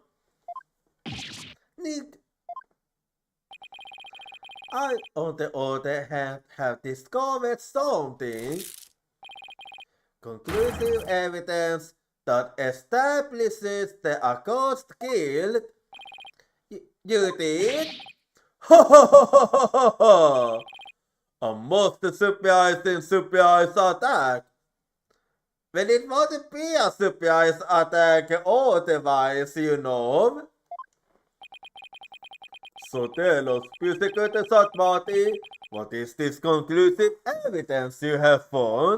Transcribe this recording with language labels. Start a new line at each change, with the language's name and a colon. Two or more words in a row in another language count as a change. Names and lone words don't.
English: Nick, I, on the other hand, have discovered something. Conclusive evidence that establishes the accused guilt. You did? Ho ho ho ho ho ho! A most surprise attack. Well, it wouldn't be a surprise attack otherwise, you know. So tell us, Prosecutor Satmati, what is this conclusive evidence you have found?